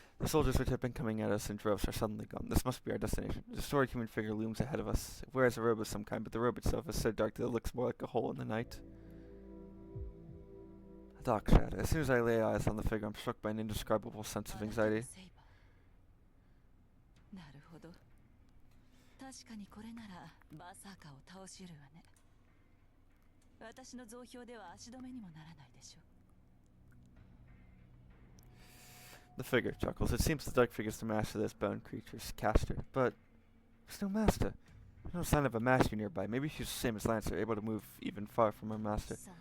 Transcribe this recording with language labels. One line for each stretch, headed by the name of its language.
English: The soldiers which have been coming at us in droves are suddenly gone. This must be our destination. A distorted human figure looms ahead of us. It wears a robe of some kind, but the robe itself is so dark that it looks more like a hole in the night. A dark shadow. As soon as I lay eyes on the figure, I'm struck by an indescribable sense of anxiety.
Japanese: なるほど。確かにこれならバーサーカーを倒し得るわね。私の増票では足止めにもならないでしょう。
English: The figure chuckles. It seems the dark figure's the master of this bone creature's caster, but there's no master. There's no sign of a master nearby. Maybe she's the same as Lancer, able to move even far from her master.